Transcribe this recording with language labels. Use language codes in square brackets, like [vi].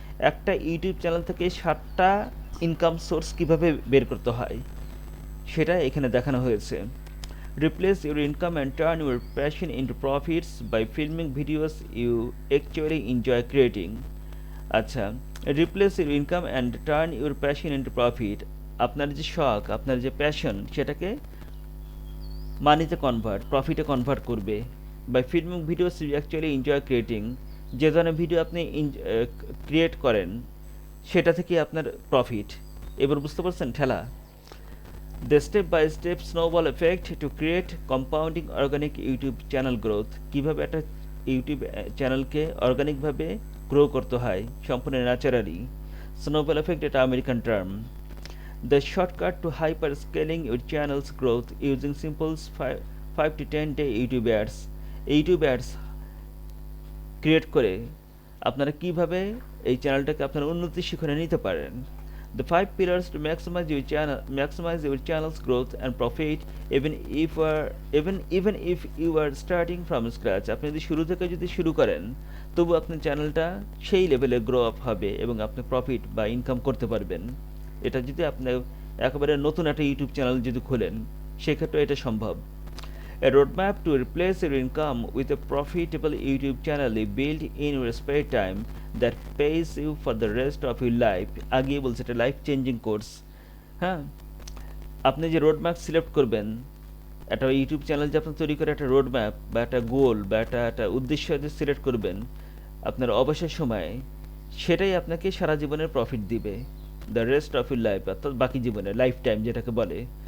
[bn] একটা YouTube channel থেকে 7টা income source কীভাবে বের করতে হয় সেটা এখানে দেখানো হয়েছে। [en] Replace your income and turn your passion into profits by filming videos you actually enjoy creating. আচ্ছা, replace your income and turn your passion into profit. [bn] আপনার যে শখ, আপনার যে প্যাশন, সেটাকে মানিতে প্রফিটে কনভার্ট করবে। [en] by filming videos you actually enjoy creating, [bn] যে ধরনের ভিডিও আপনি ক্রিয়েট করেন সেটা থেকে আপনার প্রফিট। এবার বুঝতে পারছেন ঠেলা। [en] The step by step snowball effect to create compounding organic YouTube channel growth. [bn] কীভাবে একটা ইউটিউব চ্যানেলকে অর্গানিকভাবে গ্রো করতে হয় সম্পূর্ণ ন্যাচারালি। স্নোবল এফেক্ট এটা American term. [en] the shortcut to hyper scaling your channels growth using simples 5 to 10 day YouTube ads [bn] create করে আপনারা কীভাবে এই চ্যানেলটাকে আপনারা উন্নতির শিখরে নিতে পারেন। [en] The 5 pillars to maximize your channel's growth and profit even if you are starting from scratch. [bn] আপনি যদি শুরু থেকে শুরু করেন তবু আপনার চ্যানেলটা সেই লেভেলে গ্রো আপ হবে এবং আপনি প্রফিট বা ইনকাম করতে পারবেন। এটা যদি আপনি একেবারে নতুন একটা ইউটিউব চ্যানেল যদি খোলেন সেক্ষেত্রে এটা সম্ভব। [en] A roadmap to replace your income with a profitable YouTube channel built in your spare time that pays you for the rest of your life. [bn] আগেই বলছে এটা লাইফ চেঞ্জিং কোর্স। হ্যাঁ, আপনি যে রোডম্যাপ সিলেক্ট করবেন, একটা ইউটিউব চ্যানেল যে আপনি তৈরি করে একটা রোডম্যাপ বা একটা গোল বা একটা উদ্দেশ্য যে সিলেক্ট করবেন আপনার অবসর সময়ে, সেটাই আপনাকে সারা জীবনের প্রফিট দিবে, [en] the rest of your life, [bn] অর্থাৎ বাকি জীবনে লাইফ টাইম যেটাকে বলে।